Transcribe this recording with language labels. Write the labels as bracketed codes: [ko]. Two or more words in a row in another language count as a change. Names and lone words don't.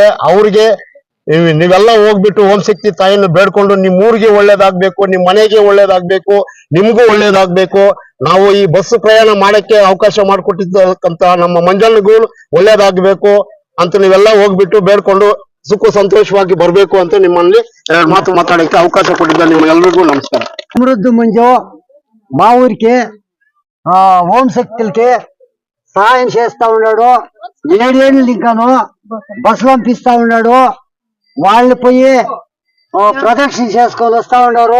[kn] ಅವ್ರಿಗೆ ನೀವೆಲ್ಲ ಹೋಗ್ಬಿಟ್ಟು ಓಂ ಶಕ್ತಿ ತಾಯಿಯನ್ನು ಬೇಡ್ಕೊಂಡು ನಿಮ್ ಊರಿಗೆ ಒಳ್ಳೇದಾಗ್ಬೇಕು, ನಿಮ್ ಮನೆಗೆ ಒಳ್ಳೇದಾಗ್ಬೇಕು, ನಿಮ್ಗೂ ಒಳ್ಳೇದಾಗ್ಬೇಕು. ನಾವು ಈ ಬಸ್ ಪ್ರಯಾಣ ಮಾಡಕ್ಕೆ ಅವಕಾಶ ಮಾಡಿಕೊಟ್ಟಿದ್ದಕ್ಕಂತ ನಮ್ಮ ಮಂಜಣ್ಣಗೂ ಒಳ್ಳೇದಾಗ್ಬೇಕು ಅಂತ ನೀವೆಲ್ಲ ಹೋಗ್ಬಿಟ್ಟು ಬೇಡ್ಕೊಂಡು ಸುಖ ಸಂತೋಷವಾಗಿ ಬರ್ಬೇಕು ಅಂತ ನಿಮ್ಮಲ್ಲಿ 2 ಮಾತು ಮಾತಾಡಕ್ಕೆ ಅವಕಾಶ ಕೊಟ್ಟಿದ್ದ ನಿಮ್ಮೆಲ್ಲರಿಗೂ ನಮಸ್ಕಾರ. [te] సమృద్ధి మంజు మా ఊరికి ఓం శక్తులకి సహాయం చేస్తా ఉన్నాడు. 7 ఏళ్ళు ఇంకాను బస్సులు పంపిస్తా ఉన్నాడు. వాళ్ళు పోయి ప్రదక్షిణ చేసుకొని వస్తా ఉన్నారు.